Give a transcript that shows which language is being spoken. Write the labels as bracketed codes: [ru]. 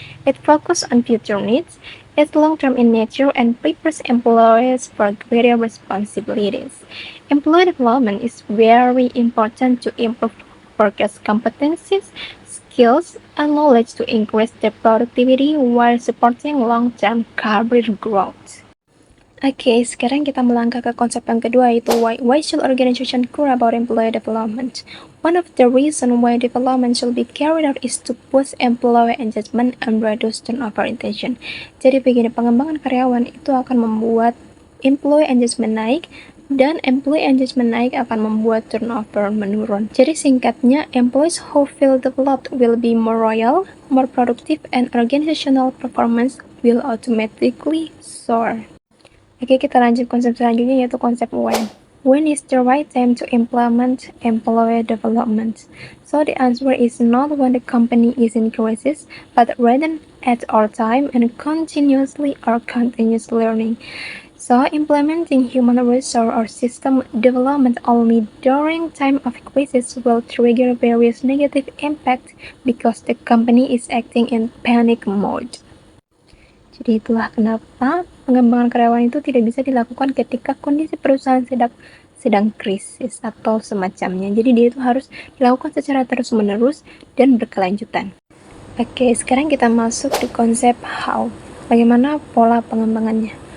[en] It focuses on future needs, is long-term in nature, and prepares employees for greater responsibilities. Employee development is very important to improve workers' competencies, skills, and knowledge to increase their productivity while supporting long-term career growth. [id] Oke, sekarang kita melangkah ke konsep yang kedua, yaitu why. [en] Why should organization care about employee development? One of the reasons why development should be carried out is to boost employee engagement and reduce turnover intention. [id] Jadi begini, pengembangan karyawan itu akan membuat employee engagement naik, dan employee engagement naik akan membuat turnover menurun. Jadi singkatnya, [en] employees who feel developed will be more loyal, more productive, and organizational performance will automatically soar. [id] Oke, kita lanjut konsep selanjutnya, yaitu konsep when. [en] When is the right time to implement employee development? So the answer is not when the company is in crisis, but rather at all time and continuously or continuous learning. So, implementing human resource or system development only during time of crisis will trigger various negative impact because the company is acting in panic mode. [id] Jadi itulah kenapa pengembangan karyawan itu tidak bisa dilakukan ketika kondisi perusahaan sedang krisis atau semacamnya. Jadi dia itu harus dilakukan secara terus-menerus dan berkelanjutan. Oke, sekarang kita masuk di konsep how. Bagaimana pola pengembangannya?